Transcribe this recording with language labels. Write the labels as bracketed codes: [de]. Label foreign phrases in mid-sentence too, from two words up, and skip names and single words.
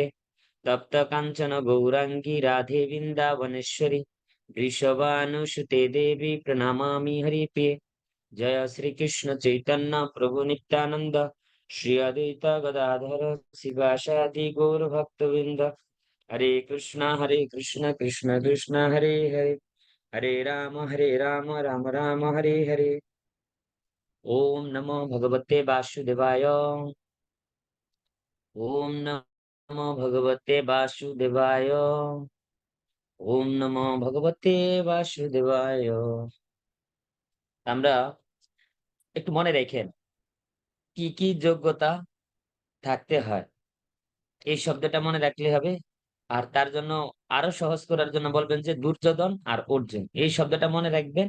[sa] তপ্ত কাঞ্চন গৌরাঙ্গী রাধে বৃন্দাবনেশ্বরী বৃষভানুসুতে দেবী প্রণমামি হরিপ্রিয়ে। জয় শ্রীকৃষ্ণ চৈতন্য প্রভু নিত্যানন্দ শ্রী অদ্বৈত গদাধর শিবাসাদি গৌর ভক্তবৃন্দ। হরে কৃষ্ণ কৃষ্ণ কৃষ্ণ হরে হরে, হরে রাম রাম রাম হরে হরে। ওম নমো ভগবতে বাসুদেবায়। ওম নমো ভগবতে বাসুদেবায়। ওম নমো ভগবতে বাসুদেবায়। [bn] আমরা একটু মনে রেখেন কি কি যোগ্যতা থাকতে হয়, এই শব্দটা মনে রাখলে হবে। আর তার জন্য আরো সহজ করার জন্য বলবেন যে দুর্যোধন আর অর্জুন, এই শব্দটা মনে রাখবেন।